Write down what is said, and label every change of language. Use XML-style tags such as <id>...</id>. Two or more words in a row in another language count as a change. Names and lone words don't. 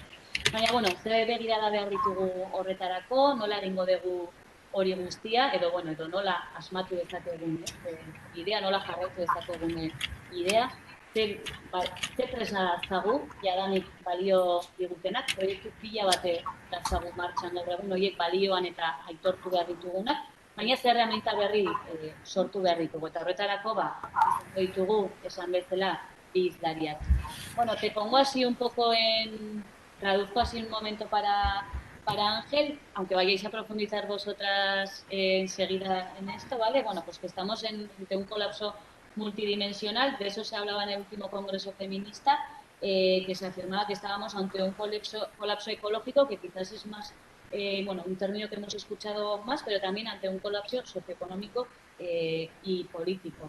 <eu>Baina, zer begirada behar ditugu horretarako, nola egingo dugu hori guztia, edo nola asmatu dezakegun idea, nola jarraitu dezakegun idea, ze tresna dazkagu, jadanik balio digutenak, proiektu pila bate dazkagu martxan gaur egun, horiek balioan eta aitortu behar ditugunak, baina zer herramienta berri sortu behar ditugu, eta horretarako izango ditugu, esan bezala, bi hizlariak.</eu> <es>Te pongo así un poco traduzco así un momento para Ángel, aunque vayáis a profundizar vosotras enseguida en esto, ¿vale? Pues que estamos ante un colapso multidimensional, de eso se hablaba en el último Congreso Feminista, que se afirmaba que estábamos ante un colapso ecológico, que quizás es más, un término que hemos escuchado más, pero también ante un colapso socioeconómico y político.</es>